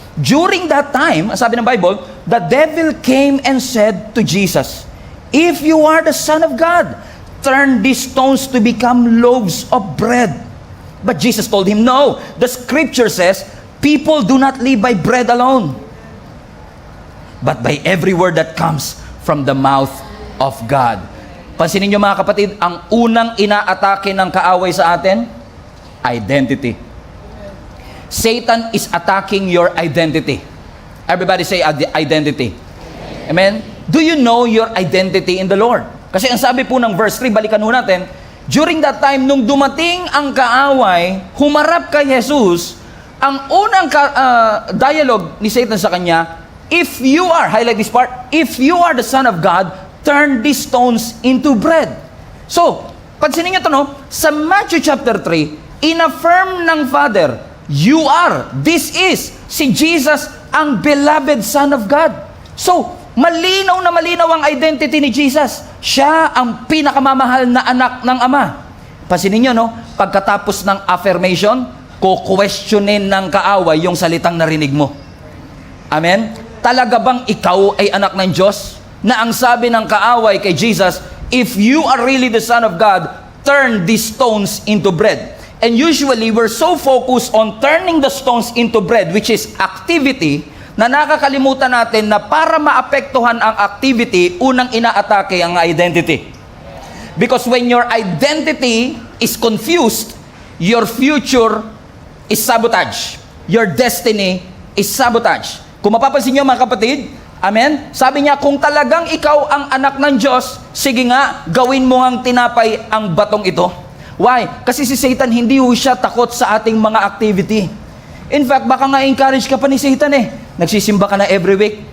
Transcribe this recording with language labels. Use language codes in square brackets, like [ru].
[en] During that time, [tl] sabi ng Bible, [en] the devil came and said to Jesus, "If you are the Son of God, turn these stones to become loaves of bread." But Jesus told him, "No, the scripture says, people do not live by bread alone, but by every word that comes from the mouth of God." [tl] Pansinin niyo mga kapatid, ang unang inaatake ng kaaway sa atin, identity. [en] Satan is attacking your identity. Everybody say identity. Amen? Do you know your identity in the Lord? [tl] Kasi ang sabi po ng verse 3, balikan ho natin, [en] during that time, [tl] nung dumating ang kaaway, humarap kay Jesus, ang unang dialogue ni Satan sa kanya, [en] if you are, highlight this part, if you are the Son of God, turn these stones into bread. [tl] So, pansinin niyo ito, no? Sa Matthew chapter 3, in-affirm ng Father, [en] you are, this is, [tl] si Jesus, ang beloved Son of God. So, malinaw na malinaw ang identity ni Jesus. Siya ang pinakamamahal na anak ng Ama. Pansinin niyo, no? Pagkatapos ng affirmation, ko-questionin ng kaaway yung salitang narinig mo. Amen? Talaga bang ikaw ay anak ng Diyos? Na ang sabi ng kaaway kay Jesus, [en] if you are really the Son of God, turn these stones into bread. And usually, we're so focused on turning the stones into bread, which is activity, [tl] na nakakalimutan natin na para maapektuhan ang activity, unang inaatake ang identity. [en] Because when your identity is confused, your future is sabotage. Your destiny is sabotage. [tl] Kung mapapansin nyo mga kapatid, amen? Sabi niya, kung talagang ikaw ang anak ng Diyos, sige nga, gawin mo ang tinapay ang batong ito. Why? Kasi si Satan, hindi ho siya takot sa ating mga activity. In fact, baka nga encourage ka pa ni Satan eh. Nagsisimba ka na every week.